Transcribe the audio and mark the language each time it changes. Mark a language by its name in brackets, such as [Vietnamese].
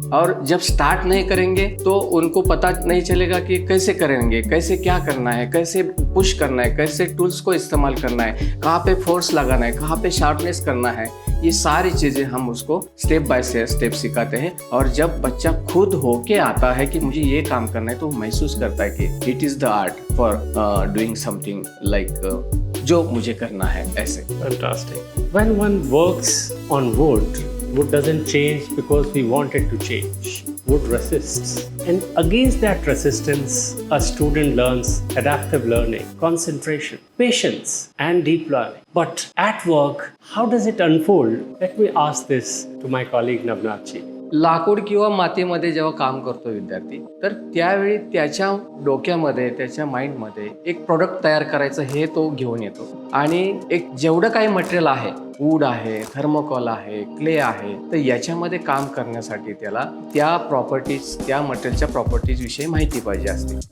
[Hindi] और जब स्टार्ट नहीं करेंगे तो उनको पता नहीं चलेगा कि कैसे करेंगे, कैसे क्या करना है, कैसे पुश करना है, कैसे टूल्स को इस्तेमाल करना है, कहाँ पे फोर्स लगाना है, कहाँ पे शार्पनेस करना है। ये सारी चीज़ें हम उसको स्टेप बाय स्टेप सिखाते हैं। और जब बच्चा खुद होके आता है कि मुझे ये काम करना है तो महसूस करता है कि [English] it is the art for doing something like [Hindi] जो मुझे करना है ऐसे। [English] Fantastic. When one works on wood, wood doesn't change because we want it to change. Wood resists. And against that resistance, a student learns adaptive learning, concentration, patience, and deep learning. But at work, how does it unfold? Let me ask this to my colleague Navnath ji. [Marathi] लाकूड किंवा मातीमध्ये जेव्हा काम करतो विद्यार्थी, तर त्यावेळी त्याच्या डोक्यामध्ये, त्याच्या माइंडमध्ये एक प्रोडक्ट तयार करायचं हे तो घेऊन येतो। आणि एक जेवढं काही मटेरियल आहे, वूड आहे, थर्मोकॉल आहे, क्ले आहे, तर याच्यामध्ये काम करण्यासाठी त्याला त्या प्रॉपर्टीज, त्या मटेरियलच्या प्रॉपर्टीज विषयी माहिती पाहिजे असते।